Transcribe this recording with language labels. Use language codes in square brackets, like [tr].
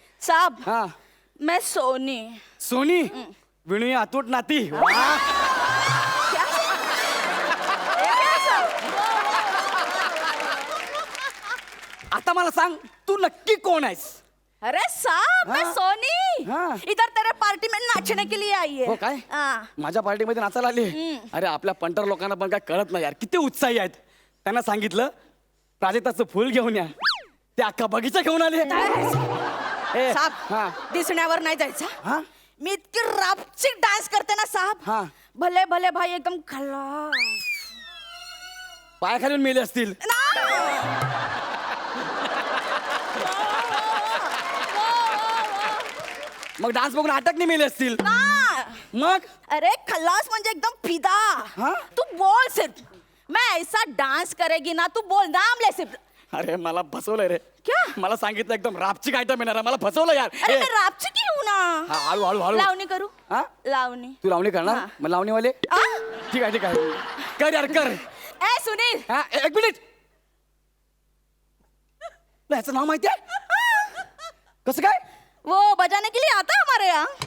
[hi] साहब, [mr] हा, [hi] मैं सोनी. [mr] Sony. विणूया अतूट नाती. वा. आता मला सांग, तू नक्की कोण आहेस? [hi] अरे साहब, मैं हाँ? सोनी. हाँ. इधर तेरे पार्टी में नाचने के लिए आई है. [mr] हो काय? [hi] हाँ. [mr] माझ्या पार्टीमध्ये नाचायला आली. अरे आपल्या पंटर लोकांना पण काय कळत नाही यार, किती उत्साही आहेत. त्यांना सांगितलं प्राजक्ताचं फुल घेऊन या, ते अख्खा बगीचा घेऊन आले. ए, [hi] साहब, [mr] हा. दिसण्यावर नाही जायचं. हा? मी इतकी रापचिक डान्स करते ना साहब. हा. भले भले भाई एकदम खल्लास. पायाखालून मेले असतील. मग डान्स बघून अटकने मेले असतील. मग अरे खल्लास म्हणजे एकदम फिदा. [hi] हाँ? तू बोल सिर्फ. मैं ऐसा डांस करेगी ना, तू बोल नाम ले सिर्फ. [mr] अरे मला फसवलंय रे. [hi] क्या? [mr] मला सांगितलं एकदम रापचिक आयटम येणार आहे. मला फसवलं यार. अरे ए, [hi] मैं रापची की हूं ना. [mr] हा, हळू हळू हळू. लावणी करू. हा? लावणी. तू लावणी करणार? हा. मग लावणीवाले आ? ठीक आहे कर यार कर. ए सुनील, हा, एक मिनिट. तुला ह्याचं नाव माहिती आहे? कसं काय? [hi] वो बजाने के लिए आता है हमारे यहाँ.